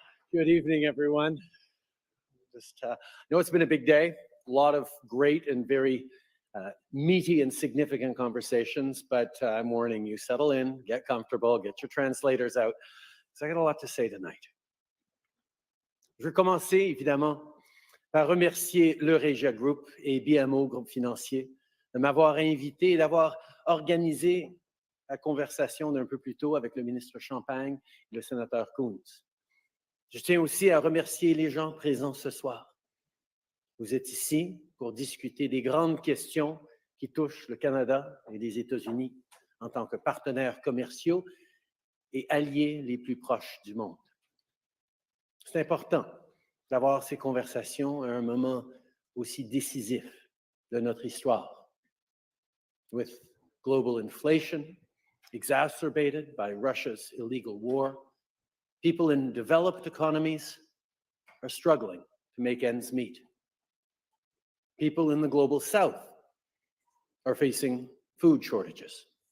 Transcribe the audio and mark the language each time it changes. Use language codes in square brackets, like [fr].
[en] Good evening, everyone. I know it's been a big day, a lot of great and very meaty and significant conversations, but I'm warning you, settle in, get comfortable, get your translators out, because I got a lot to say tonight. [fr] Je veux commencer, évidemment, par remercier le Regia Group et BMO Groupe Financier de m'avoir invité et d'avoir organisé la conversation d'un peu plus tôt avec le ministre Champagne et le sénateur Coons. Je tiens aussi à remercier les gens présents ce soir. Vous êtes ici pour discuter des grandes questions qui touchent le Canada et les États-Unis en tant que partenaires commerciaux et alliés les plus proches du monde. C'est important d'avoir ces conversations à un moment aussi décisif de notre histoire. [en] With global inflation exacerbated by Russia's illegal war, people in developed economies are struggling to make ends meet. People in the global south are facing food shortages.